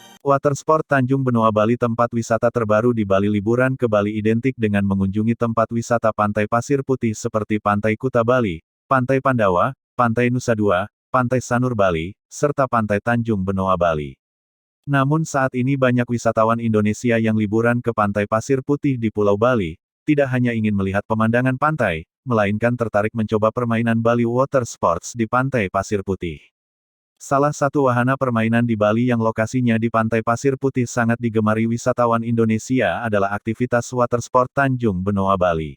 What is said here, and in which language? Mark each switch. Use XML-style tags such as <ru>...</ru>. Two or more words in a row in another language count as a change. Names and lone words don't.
<id>Watersport Tanjung Benoa Bali. Tempat wisata terbaru di Bali. Liburan ke Bali identik dengan mengunjungi tempat wisata pantai pasir putih seperti Pantai Kuta Bali, Pantai Pandawa, Pantai Nusa Dua, Pantai Sanur Bali, serta Pantai Tanjung Benoa Bali. Namun saat ini banyak wisatawan Indonesia yang liburan ke pantai pasir putih di Pulau Bali, tidak hanya ingin melihat pemandangan pantai, melainkan tertarik mencoba permainan Bali Water Sports di pantai pasir putih. Salah satu wahana permainan di Bali yang lokasinya di pantai pasir putih sangat digemari wisatawan Indonesia adalah aktivitas watersport Tanjung Benoa Bali.</id>